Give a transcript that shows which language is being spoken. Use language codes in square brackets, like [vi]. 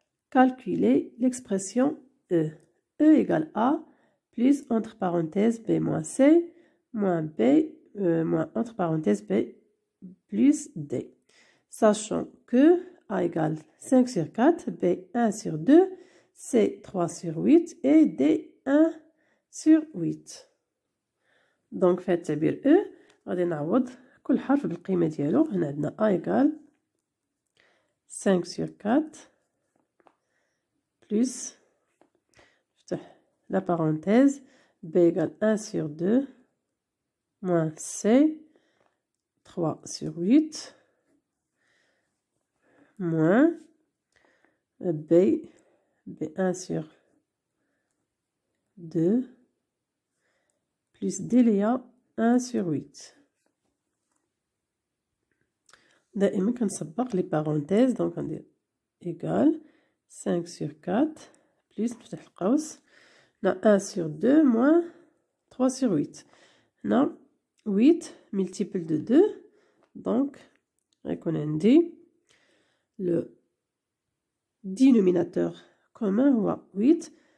[fr] Calculer l'expression E. E égale A plus, entre parenthèses, B moins C, moins B, moins entre parenthèses B, plus D. Sachant que A égale 5 sur 4, B 1 sur 2, C 3 sur 8 et D 1 sur 8. Donc [ar] في التعبير E غادي نعوض كل حرف بالقيمة ديالو. [fr] هنا عندنا A égale 5 sur 4 plus [ar] نفتح [fr] la parenthèse B égale 1 sur 2 moins C 3 sur 8 moins B1 sur 2 plus ديليا 1 sur 8. [ar] دائما كنسبق لي بارونتيز. دونك غندير [fr] égal 5 sur 4 plus [ar] نفتح القوس هنا [fr] 1 sur 2 moins 3 sur 8. هنا 8 multiple de 2 donc [ar] غيكون عندي [fr] le dénominateur commun هو 8.